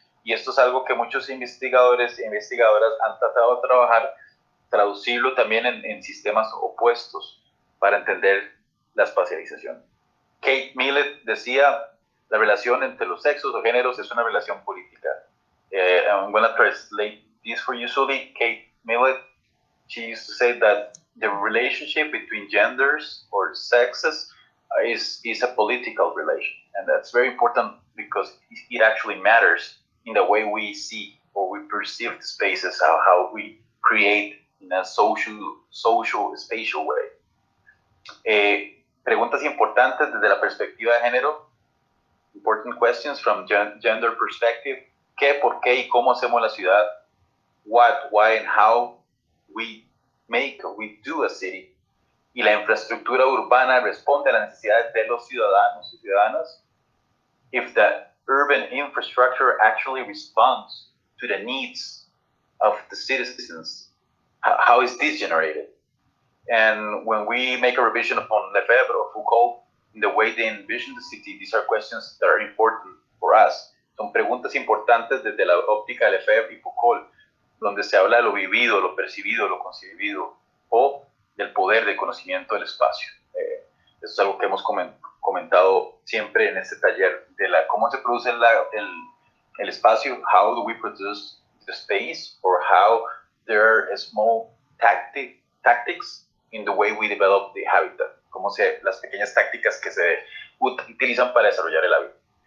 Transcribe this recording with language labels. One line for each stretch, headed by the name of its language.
Spanish: Y esto es algo que muchos investigadores e investigadoras han tratado de trabajar, traducirlo también en sistemas opuestos para entender la espacialización. Kate Millett decía, la relación entre los sexos o géneros es una relación política.
English: I'm going to translate this for you, Sulhee. Kate Millett, she used to say that the relationship between genders or sexes is a political relation. And that's very important because it actually matters in the way we see or we perceive the spaces, how we create in a social, spatial way.
Spanish: Preguntas importantes desde la perspectiva de género.
English: Important questions from gender perspective.
Spanish: ¿Qué, por qué y cómo hacemos la ciudad?
English: What, why, and how we make or we do a city.
Spanish: Y la infraestructura urbana responde a las necesidades de los ciudadanos y ciudadanas.
English: If the urban infrastructure actually responds to the needs of the citizens, how is this generated? And when we make a revision upon Lefebvre or Foucault, in the way they envision the city, these are questions that are important for us.
Spanish: Son preguntas importantes desde la óptica de Lefebvre y Foucault, donde se habla de lo vivido, lo percibido, lo concebido, o del poder de conocimiento del espacio. Eso es algo que hemos comentado siempre en este taller, de cómo se produce el espacio,
English: how do we produce the space, or how there are small tactics in the way we develop the habitat,
Spanish: las pequeñas tácticas que se utilizan para desarrollar el hábitat.